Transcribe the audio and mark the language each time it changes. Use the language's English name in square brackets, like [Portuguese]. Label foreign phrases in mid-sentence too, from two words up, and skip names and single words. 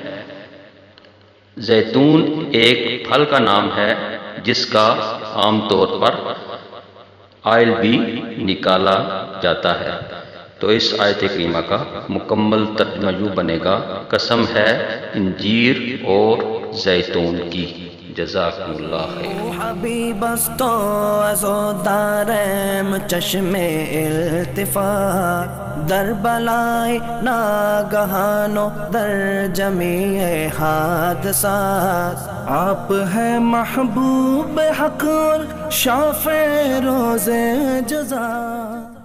[Urdu] زیتون ایک پھل کا نام ہے جس کا عام طور پر آئل بھی نکالا جاتا ہے۔ تو اس آیت کریمہ کا مکمل ترجمہ یوں بنے گا: قسم ہے انجیر اور زیتون کی۔ [Arabic] جزاکم اللہ خیر۔ [Persian] حبیب است و از و دارم چشم التفات، در بلای ناگہان و در جمیع حادثات، [Urdu] آپ ہے محبوب حق اور شافع روز جزا۔